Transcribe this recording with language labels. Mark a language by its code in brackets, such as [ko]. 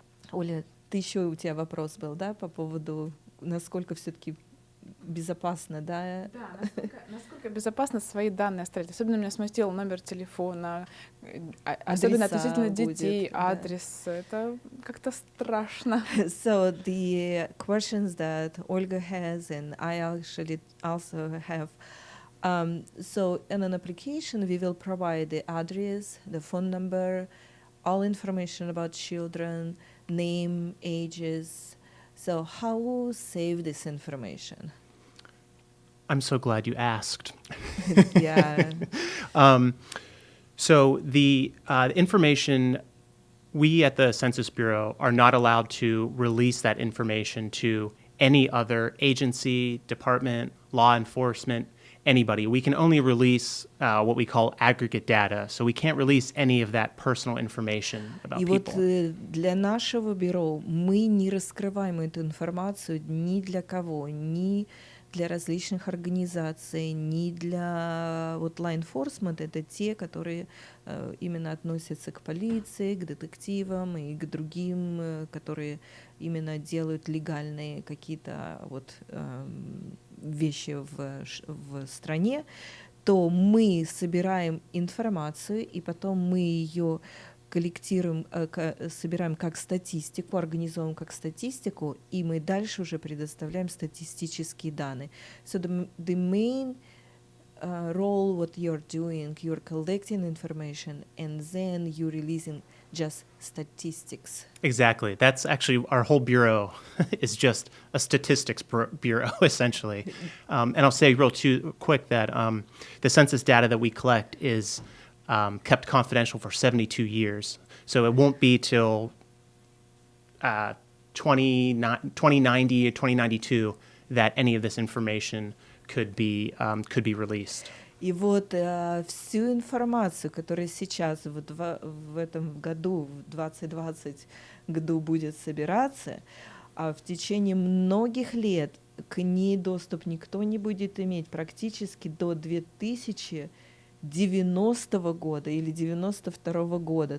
[ru] Оля, ты еще у тебя вопрос был, да, по поводу насколько все-таки безопасно, да? Да, насколько безопасно свои данные оставить. Особенно меня смутил номер телефона, особенно относительно детей, адрес. Это как-то страшно. [en] So the questions that Olga has and I actually also have. So in an application, we will provide the address, the phone number, all information about children, name, ages. So how save this information? I'm so glad you asked. Yeah. So the information, we at the Census Bureau are not allowed to release that information to any other agency, department, law enforcement, anybody. We can only release what we call aggregate data. So we can't release any of that personal information about [ru] И [en] people. [ru] вот для нашего бюро мы не раскрываем эту информацию ни для кого, ни для различных организаций, ни для вот law enforcement, это те, которые именно относятся к полиции, к детективам и к другим, которые именно делают легальные какие-то вот вещи в стране, то мы собираем информацию, и потом мы ее коллектируем, собираем как статистику, организуем как статистику, и мы дальше уже предоставляем статистические данные. [en] So the main role what you're doing, you're collecting information, and then you're releasing just statistics. Exactly. That's actually our whole bureau is just a statistics bureau, essentially. And I'll say real quick that the census data that we collect is kept confidential for 72 years. So it won't be till 2090 or 2092 that any of this information could be released. [ru] И вот всю информацию, которая сейчас вот в этом году, в 2020 году будет собираться, в течение многих лет к ней доступ никто не будет иметь практически до 2090 года или 92 года.